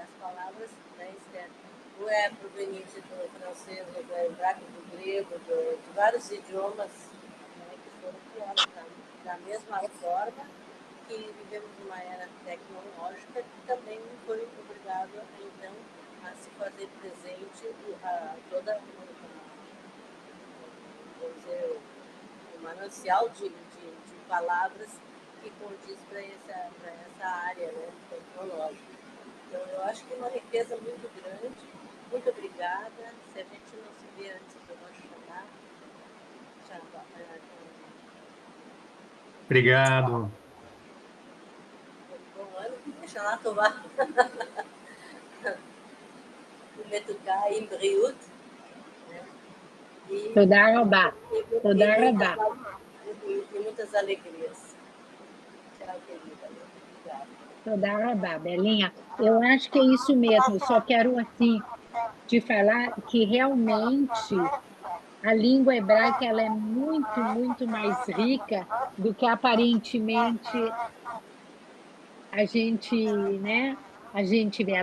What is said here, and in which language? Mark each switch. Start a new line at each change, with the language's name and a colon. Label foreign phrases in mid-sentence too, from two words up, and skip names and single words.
Portuguese: as palavras, né, ou é proveniente do francês, do hebraico, do grego, de vários idiomas, né, que foram criados da mesma forma que vivemos numa era tecnológica que também foi obrigado, então, a se fazer presente toda vamos dizer, um manancial de palavras que condiz para essa área, né, tecnológica. Então, eu acho que é uma riqueza muito grande. Muito obrigada. Se a gente não se vê antes do Rosh Hashanah, Obrigado. bom ano,
Hebrew: שנה טובה. ומתוקה עם בריאות. תודה רבה. תודה רבה.
Portuguese: E muitas alegrias. Tchau, querida. Obrigada.
Hebrew: תודה רבה,
Portuguese: Belinha. Eu acho que é isso mesmo. Eu só quero, assim, de falar que realmente a língua hebraica ela é muito, muito mais rica do que aparentemente a gente, né, a gente vê.